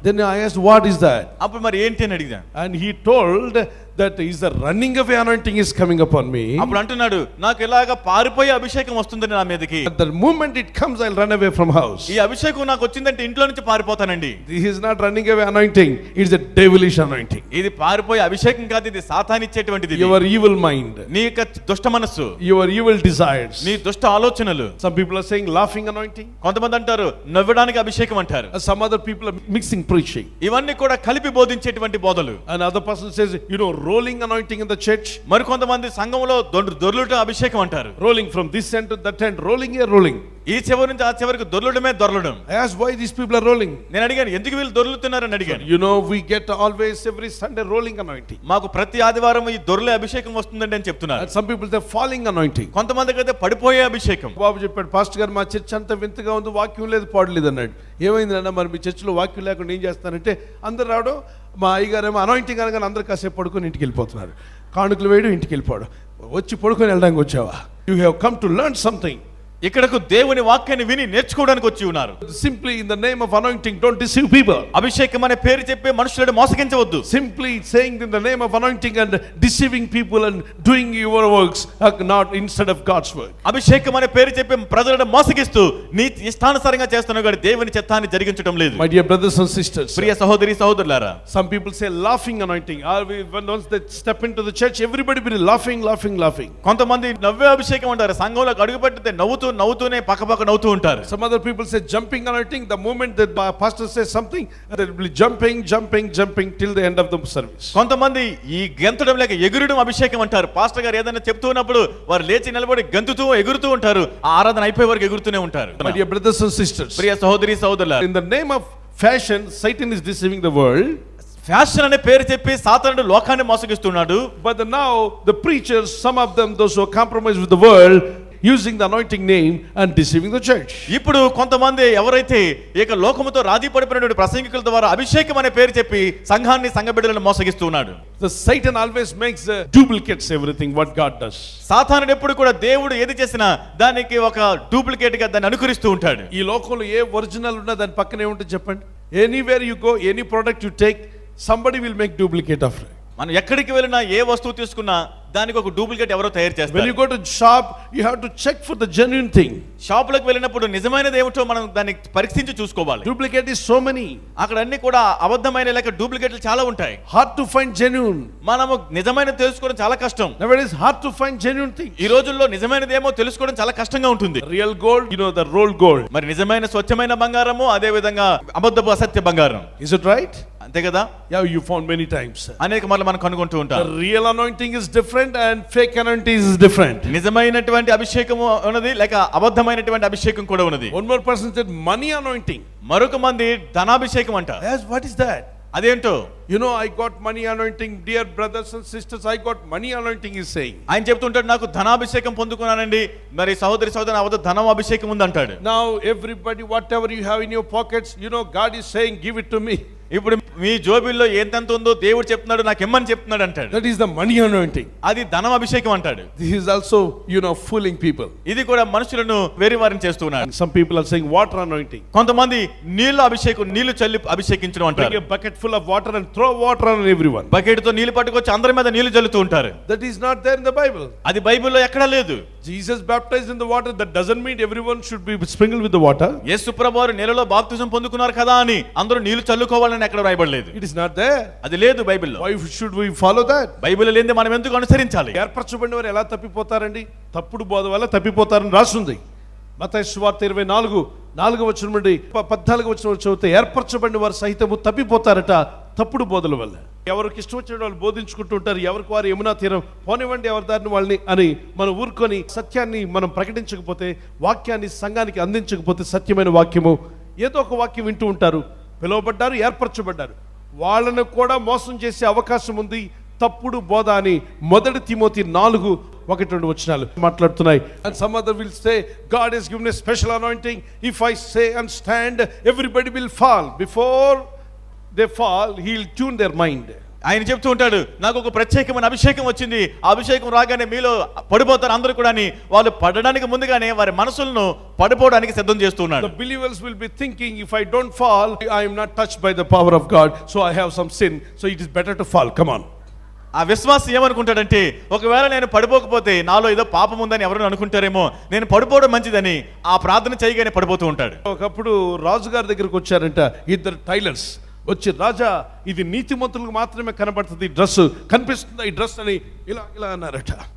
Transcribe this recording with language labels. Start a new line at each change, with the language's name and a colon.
English: Then I asked, what is that?
Telugu: అప్పుడు మరి ఏంటి అని అడిగాను.
English: And he told that is the running away anointing is coming upon me.
Telugu: అప్పుడు అంటున్నాడు, నాకు ఇలాగా పారిపోయే అభిషేకం వస్తుంది నా మీదకి.
English: At the moment it comes, I'll run away from house.
Telugu: ఈ అభిషేకం నాకు వచ్చిందంటే ఇంట్లో నుంచి పారిపోతానండి.
English: This is not running away anointing. It's a devilish anointing.
Telugu: ఇది పారిపోయే అభిషేకం కాదు, ఇది సాతానిచ్చేటువంటిది.
English: Your evil mind,
Telugu: నీ యొక్క దుష్ట మనస్సు,
English: your evil desires,
Telugu: నీ దుష్ట ఆలోచనలు.
English: Some people are saying laughing anointing.
Telugu: కొంతమంది అంటారు నవ్వడానికి అభిషేకం అంటారు.
English: Some other people are mixing preaching.
Telugu: ఇవన్నీ కూడా కలిపి బోధించేటువంటి బోధలు.
English: Another person says, rolling anointing in the church.
Telugu: మరి కొంతమంది సంఘంలో దొర్లుట అభిషేకం అంటారు.
English: Rolling from this end to that end, rolling here, rolling.
Telugu: ఈ చివరి నుంచి ఆ చివరికి దొర్లడం.
English: I asked why these people are rolling.
Telugu: నేను అడిగాను, ఎందుకు వీళ్ళు దొర్లుతున్నారని అడిగాను.
English: We get always every Sunday rolling anointing.
Telugu: మాకు ప్రతి ఆదివారం ఈ దొర్లే అభిషేకం వస్తుందండి అని చెప్తున్నారు.
English: And some people say falling anointing.
Telugu: కొంతమందికి అయితే పడిపోయే అభిషేకం. బాబు చెప్పాడు, పాస్టర్ గారు మా చర్చ్ అంతా వింతగా ఉంది, వాక్యం లేదు, పాడలేదు అన్నాడు. ఏమైందన్నా మరి మీ చర్చిలో వాక్యం లేకుండా ఏం చేస్తానంటే, అందరు రావడం, మా అయ్యగారేమో అనాయింటింగ్ అనగానే అందరు కాసేపు పడుకొని ఇంటికి వెళ్ళిపోతున్నారు. కానుకలు వేయడం, ఇంటికి వెళ్ళిపోవడం. వచ్చి పడుకొని వెళ్ళడానికి వచ్చావా?
English: You have come to learn something.
Telugu: ఇక్కడకు దేవుని వాక్యాన్ని విని నేర్చుకోవడానికి వచ్చి ఉన్నారు.
English: Simply in the name of anointing, don't deceive people.
Telugu: అభిషేకం అనే పేరు చెప్పి మనుషులను మోసగించవద్దు.
English: Simply saying in the name of anointing and deceiving people and doing your works not instead of God's work.
Telugu: అభిషేకం అనే పేరు చెప్పి ప్రజలను మోసగిస్తూ నీ ఇష్టానుసారంగా చేస్తున్నావు కానీ దేవుని చిత్తాన్ని జరిగించడం లేదు.
English: My dear brothers and sisters,
Telugu: ప్రియ సహోదరి సహోదరులారా,
English: some people say laughing anointing. Once they step into the church, everybody be laughing.
Telugu: కొంతమంది నవ్వే అభిషేకం అంటారు. సంఘంలోకి అడుగుపెట్టితే నవ్వుతూనే పక్కపక్క నవ్వుతూ ఉంటారు.
English: Some other people say jumping anointing. The moment that pastor says something, they will be jumping till the end of the service.
Telugu: కొంతమంది ఈ గెంతడం లేక ఎగురడం అభిషేకం అంటారు. పాస్టర్ గారు ఏదైనా చెప్తున్నప్పుడు వారు లేచి నిలబడి గంతుతూ ఎగురుతూ ఉంటారు. ఆ ఆరాధన అయిపోయే వరకు ఎగురుతూనే ఉంటారు.
English: My dear brothers and sisters,
Telugu: ప్రియ సహోదరి సహోదరులారా,
English: in the name of fashion, Satan is deceiving the world.
Telugu: Fashion అనే పేరు చెప్పి సాతానుడు లోకాన్ని మోసగిస్తున్నాడు.
English: But now the preachers, some of them, those who are compromised with the world, using the anointing name and deceiving the church.
Telugu: ఇప్పుడు కొంతమంది ఎవరైతే ఇక లోకముతో రాజీ పడిపోయినటువంటి ప్రసంగికుల ద్వారా అభిషేకం అనే పేరు చెప్పి సంఘాన్ని సంఘ బిడ్డలను మోసగిస్తున్నాడు.
English: The Satan always makes duplicates everything what God does.
Telugu: సాతానుడు ఎప్పుడు కూడా దేవుడు ఏది చేసినా దానికి ఒక డూప్లికేట్ గా దాన్ని అనుకరిస్తూ ఉంటాడు. ఈ లోకంలో ఏ ఒరిజినల్ ఉన్నా దాని పక్కనే ఉంటుంది చెప్పండి.
English: Anywhere you go, any product you take, somebody will make duplicate of it.
Telugu: మనం ఎక్కడికి వెళ్ళినా ఏ వస్తువు తీసుకున్నా దానికి ఒక డూప్లికేట్ ఎవరో తయారు
English: When
Telugu: చేస్తారు.
English: you go to shop, you have to check for the genuine thing.
Telugu: షాపులకు వెళ్ళినప్పుడు నిజమైనది ఏమిటో మనం దాన్ని పరీక్షించి చూసుకోవాలి.
English: Duplicate is so many.
Telugu: అక్కడ అన్ని కూడా అబద్ధమైన లేక డూప్లికేట్లు చాలా ఉంటాయి.
English: Hard to find genuine.
Telugu: మనము నిజమైనది తెలుసుకోవడం చాలా కష్టం.
English: Nowadays hard to find genuine thing.
Telugu: ఈ రోజుల్లో నిజమైనది ఏమో తెలుసుకోవడం చాలా కష్టంగా ఉంటుంది.
English: Real gold, you know, the rolled gold.
Telugu: మరి నిజమైన స్వచ్ఛమైన బంగారము అదే విధంగా అబద్ధపు అసత్య బంగారం.
English: Is it right?
Telugu: అంతే కదా?
English: Yeah, you found many times.
Telugu: అనేక మార్లు మనం కనుగొంటూ
English: The
Telugu: ఉంటాం.
English: real anointing is different and fake anointing is different.
Telugu: నిజమైనటువంటి అభిషేకము ఉన్నది లేక అబద్ధమైనటువంటి అభిషేకం కూడా ఉన్నది.
English: One more person said money anointing.
Telugu: మరొక మంది ధనాభిషేకం అంట.
English: Yes, what is that?
Telugu: అదేంటో
English: You know, I got money anointing. Dear brothers and sisters, I got money anointing, is saying.
Telugu: ఆయన చెప్తుంటాడు నాకు ధనాభిషేకం పొందుకున్నానండి, మరి సహోదరి అవద్ద ధనం అభిషేకం ఉంది అంటాడు.
English: Now everybody, whatever you have in your pockets, you know, God is saying, give it to me.
Telugu: ఇప్పుడు మీ జోబిల్లో ఎంతెంత ఉందో దేవుడు చెప్తున్నాడు నాకు ఇమ్మని చెప్తున్నాడు అంటాడు.
English: That is the money anointing.
Telugu: అది ధనం అభిషేకం అంటాడు.
English: This is also, you know, fooling people.
Telugu: ఇది కూడా మనుషులను వెరివారిని చేస్తున్నాడు.
English: And some people are saying water anointing.
Telugu: కొంతమంది నీళ్లు అభిషేకం, నీళ్లు చల్లి అభిషేకించడం
English: Bring
Telugu: అంటారు.
English: a bucket full of water and throw water on everyone.
Telugu: Bucket తో నీళ్లు పట్టుకొచ్చి అందరి మీద నీళ్లు చల్లుతూ ఉంటారు.
English: That is not there in the Bible.
Telugu: అది బైబిల్లో ఎక్కడా లేదు.
English: Jesus baptized in the water. That doesn't mean everyone should be sprinkled with the water.
Telugu: యేసు ప్రభువారు నీళ్ళలో బాప్తిజం పొందుకున్నారు కదా అని అందరూ నీళ్లు చల్లుకోవాలని ఎక్కడ రాయబడలేదు.
English: It is not there.
Telugu: అది లేదు బైబిల్లో.
English: Why should we follow that?
Telugu: Bible లేనిదే మనం ఎందుకు అనుసరించాలి? ఏర్పరచబడిన వారు ఎలా తప్పిపోతారండి? తప్పుడు బోధ వల్ల తప్పిపోతారని రాస్తుంది. మత్తయి సువార్త 24:4 నుండి 14 చదివితే ఏర్పరచబడిన వారు సహితము తప్పిపోతారట తప్పుడు బోధల వల్ల. ఎవరికి ఇష్టం వచ్చిన వాళ్ళు బోధించుకుంటూ ఉంటారు. ఎవరికి వారు యమునా తీరం పోనివ్వండి ఎవరి దారిని వాళ్ళని అని మనం ఊరుకొని సత్యాన్ని మనం ప్రకటించకపోతే, వాక్యాన్ని సంఘానికి అందించకపోతే, సత్యమైన వాక్యము ఏదో ఒక వాక్యం వింటూ ఉంటారు. పిలువబడ్డారు, ఏర్పరచబడ్డారు, వాళ్ళను కూడా మోసం చేసే అవకాశం ఉంది. తప్పుడు బోధ అని 1 Timothy 4:1-2 మాట్లాడుతున్నాయి.
English: And some other will say God has given a special anointing. If I say and stand, everybody will fall. Before they fall, he'll tune their mind.
Telugu: ఆయన చెప్తూ ఉంటాడు నాకు ఒక ప్రత్యేకమైన అభిషేకం వచ్చింది, ఆ అభిషేకం రాగానే మీలో పడిపోతారు అందరూ కూడా అని. వాళ్ళు పడడానికి ముందుగానే వారి మనసులను పడిపోవడానికి సిద్ధం చేస్తున్నాడు.
English: The believers will be thinking, if I don't fall, I am not touched by the power of God, so I have some sin, so it is better to fall. Come on.
Telugu: ఆ విశ్వాసం ఏమనుకుంటాడంటే ఒకవేళ నేను పడిపోకపోతే నాలో ఏదో పాపం ఉందని ఎవరైనా అనుకుంటారేమో, నేను పడిపోవడం మంచిదని ఆ ప్రార్థన చేయగానే పడిపోతూ ఉంటాడు. ఒకప్పుడు రాజుగారి దగ్గరకు వచ్చారంట ఇద్దరు టైలర్స్. వచ్చి, రాజా ఇది నీతిమంతులకు మాత్రమే కనబడుతుంది ఈ డ్రెస్, కనిపిస్తుంది ఈ డ్రెస్ అని ఇలా ఇలా అన్నారట.